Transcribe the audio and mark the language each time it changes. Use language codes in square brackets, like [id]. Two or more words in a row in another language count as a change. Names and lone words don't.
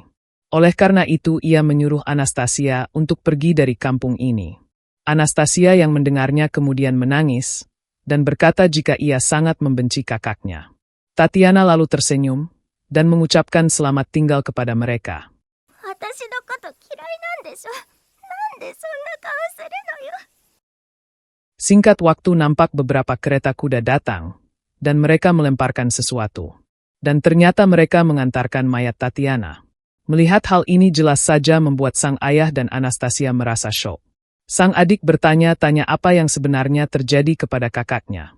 [id] Oleh karena itu ia menyuruh Anastasia untuk pergi dari kampung ini. Anastasia yang mendengarnya kemudian menangis dan berkata jika ia sangat membenci kakaknya. Tatiana lalu tersenyum dan mengucapkan selamat tinggal kepada mereka. [ja] 私のこと嫌いなんでしょ。なんでそんな顔するのよ。 [id] Singkat waktu nampak beberapa kereta kuda datang, dan mereka melemparkan sesuatu. Dan ternyata mereka mengantarkan mayat Tatiana. Melihat hal ini jelas saja membuat sang ayah dan Anastasia merasa syok. Sang adik bertanya-tanya apa yang sebenarnya terjadi kepada kakaknya.